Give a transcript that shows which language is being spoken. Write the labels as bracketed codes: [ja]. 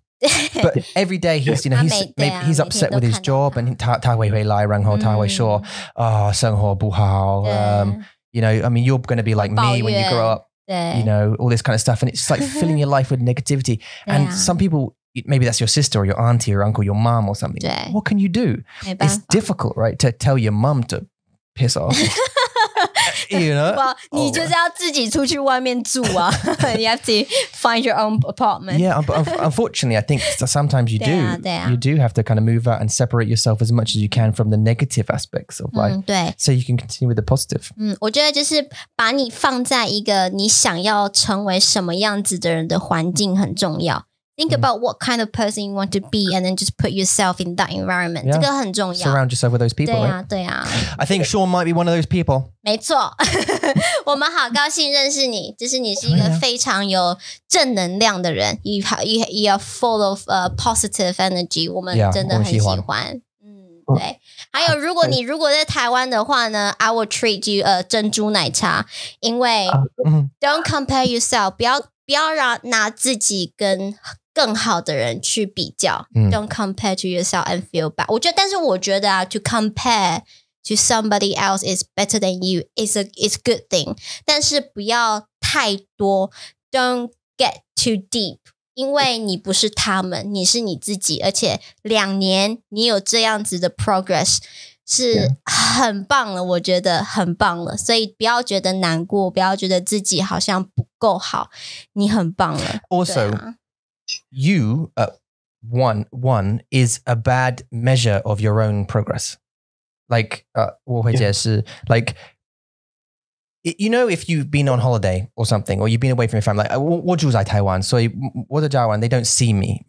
[en] But every day he's he's upset with his job and [zh] 他会回来，然后他会说生活不好， [en] you know, I mean, you're going to be like me when you grow up, you know, all this kind of stuff, and it's just like filling your life with negativity. And some people, maybe that's your sister or your auntie or uncle, your mom or something. What can you do? It's difficult, right, to tell your mum to piss off. You know? Well, [zh] 你就是要自己出去外面住啊。 [en] You have to find your own apartment. Yeah, but unfortunately, I think sometimes you do. You do have to kind of move out and separate yourself as much as you can from the negative aspects of life. [zh] 对 [en] So you can continue with the positive. [zh] 我觉得就是把你放在一个你想要成为什么样子的人的环境很重要。 [en] Think about what kind of person you want to be and then just put yourself in that environment. [zh] 这个很重要。 [en] Surround yourself with those people. [zh] 对啊。 [en] I think Shawn might be one of those people. [zh] 没错，我们好高兴认识你，就是你是一个非常有正能量的人。 [en] You are full of positive energy. [zh] 我们真的很喜欢。对。还有，如果在台湾的话呢 ， [en] I will treat you [zh] 珍珠奶茶，因为 [en] don't compare yourself， [zh] 不要拿自己跟更好的人去比较， [en] Don't compare to yourself and feel bad。 [zh] 但是我觉得 [en] to compare to somebody else is better than you is a good thing， [zh] 但是不要太多 [en] ，Don't get too deep。 [zh] 因为你不是他们，你是你自己，而且2年你有这样子的 progress 是很棒了，我觉得很棒了，所以不要觉得难过，不要觉得自己好像不够好，你很棒了。 [en] Also, you one is a bad measure of your own progress. Like [zh] 我会解释 [en] like you know, if you've been on holiday or something, or you've been away from your family, like [zh] 我住在台湾，所以我的家人 [en] they don't see me.